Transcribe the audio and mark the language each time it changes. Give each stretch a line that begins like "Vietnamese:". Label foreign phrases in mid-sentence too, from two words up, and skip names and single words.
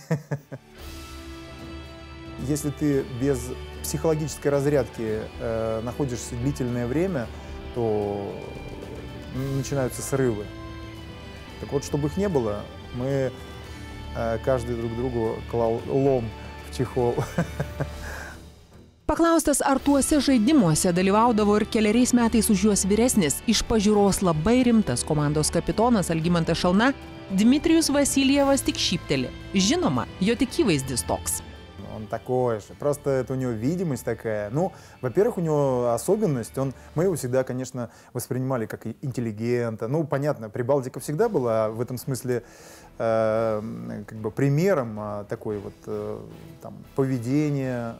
Russian: Если ты без психологической разрядки находишься длительное время, то начинаются срывы. Так вот, чтобы их не было, мы каждый друг другу клал лом в чехол.
Lithuanian: Paklaustas, ar tuose žaidimuose dalyvaudavo ir keleriais metais už juos vyresnis, iš pažiūros labai rimtas komandos kapitonas Algimantas Šalna, Dmitrijus Vasiljevas tik šypteli. Žinoma, jo tik įvaizdis toks.
Russian: Он такой же, просто это у него видимость такая. Ну, во-первых, у него особенность, мы его всегда, конечно, воспринимали как интеллигента. Ну, понятно, Прибалтика всегда была в этом смысле как бы примером такой вот там, поведения.